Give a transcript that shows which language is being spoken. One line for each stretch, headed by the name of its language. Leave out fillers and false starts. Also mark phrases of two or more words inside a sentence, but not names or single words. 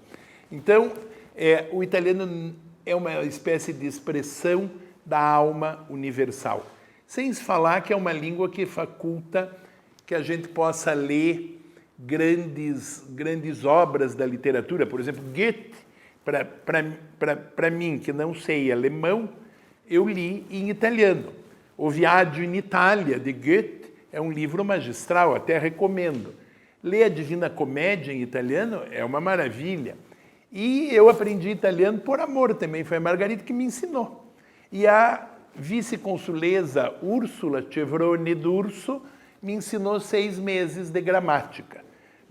Portuguese: Então, o italiano é uma espécie de expressão da alma universal. Sem se falar que é uma língua que faculta que a gente possa ler grandes obras da literatura. Por exemplo, Goethe, para mim, que não sei alemão, eu li em italiano. O Viaggio in Italia, de Goethe, é um livro magistral, até recomendo. Ler a Divina Comédia em italiano é uma maravilha. E eu aprendi italiano por amor também, foi a Margarida que me ensinou. E a vice-consuleza Úrsula Chevroni d'Urso me ensinou 6 meses de gramática.